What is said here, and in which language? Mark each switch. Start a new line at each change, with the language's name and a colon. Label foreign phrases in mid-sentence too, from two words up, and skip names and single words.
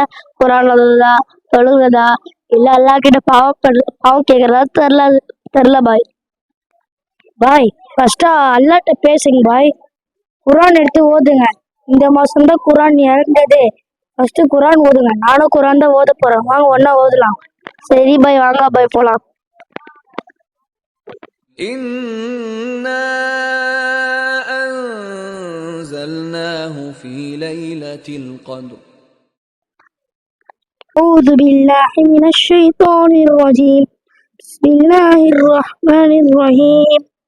Tamil: குரான் ஓதுறதா தொழுகிறதா இல்ல அல்லாஹ் கிட்ட பாவம் கேக்குறதா தெரில பாய். பாய் ஃபர்ஸ்டா அல்லாட்ட பேசுங்க பாய். குரான் எடுத்து ஓதுங்க. இந்த மாசம் தான் குரான் இறந்தது. ஃபர்ஸ்ட் குரான் ஓதுங்க. நானும் குரான் தான் ஓத போறேன். வாங்க ஒன்னா ஓதலாம். சரி பாய் வாங்க பாய் போலாம்.
Arabic: إنا أنزلناه في ليلة القدر أعوذ بالله من الشيطان الرجيم. بسم الله الرحمن الرحيم.